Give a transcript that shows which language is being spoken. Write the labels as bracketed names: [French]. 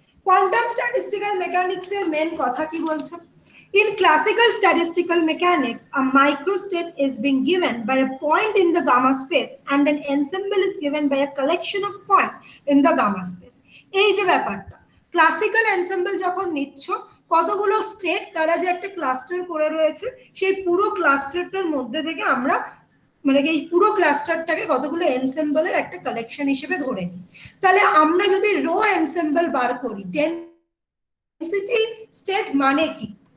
[Bangla] Quantum statistical mechanics এর main কথা কি বলছে? [English] In classical statistical mechanics, a microstate is being given by a point in the gamma space and an ensemble is given by a collection of points in the gamma space. [Bangla] এই যে ব্যাপারটা, classical ensemble যখন নিচ্ছ, কতগুলো state তারা যে একটা cluster করে রয়েছে, সেই পুরো ক্লাস্টারটার মধ্যে থেকে আমরা মানে এই পুরো ক্লাস্টারটাকে কতগুলো এনসেম্বলের একটা কালেকশন হিসেবে ধরে নিই। তাহলে আমরা যদি রো এনসেম্বল বার করি, ডেনসিটি স্টেট মানে কি?